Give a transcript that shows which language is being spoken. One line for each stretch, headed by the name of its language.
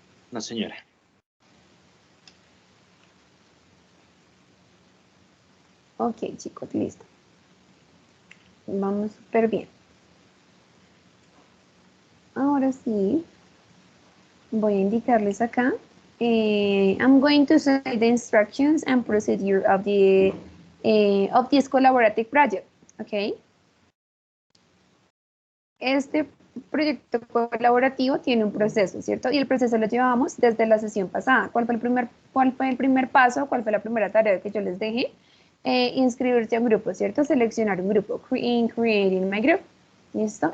Spanish: No, señora. Ok, chicos, listo. Vamos súper bien. Ahora sí, voy a indicarles acá.
English: I'm going to say the instructions and procedure of this collaborative project. Okay.
Spanish: Este proyecto colaborativo tiene un proceso, ¿cierto? Y el proceso lo llevamos desde la sesión pasada. ¿Cuál fue el primer paso? ¿Cuál fue la primera tarea que yo les dejé? Inscribirse a un grupo, ¿cierto? Seleccionar un grupo.
English: Creating my group.
Spanish: ¿Listo?